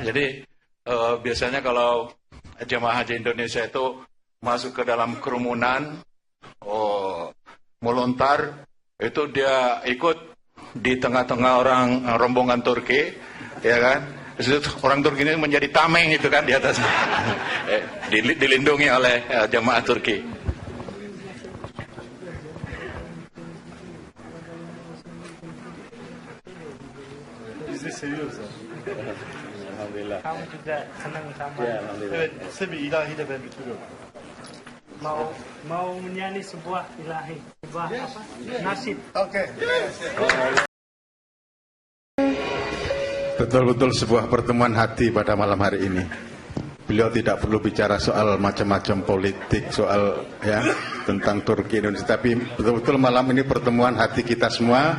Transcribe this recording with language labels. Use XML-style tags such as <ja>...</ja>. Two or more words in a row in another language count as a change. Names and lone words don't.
<id>Jadi biasanya kalau jemaah haji Indonesia itu masuk ke dalam kerumunan, melontar, itu dia ikut di tengah-tengah orang rombongan Turki, ya kan? Orang Turki ini menjadi tameng itu kan di atas, dilindungi oleh jemaah Turki.</id> <tr>Bizi seviyoruz abi.</tr> <id>Alhamdulillah. Kamu juga senang sama. Ya, alhamdulillah.</id> <tr>Evet, size bir ilahiyle ben bitiriyorum.</tr> <id>Mau menyanyi sebuah ilahi, sebuah apa? Nasib. Oke. Betul-betul sebuah pertemuan hati pada malam hari ini. Beliau tidak perlu bicara soal macam-macam politik, soal ya tentang Turki Indonesia, tapi betul-betul malam ini pertemuan hati kita semua.</id>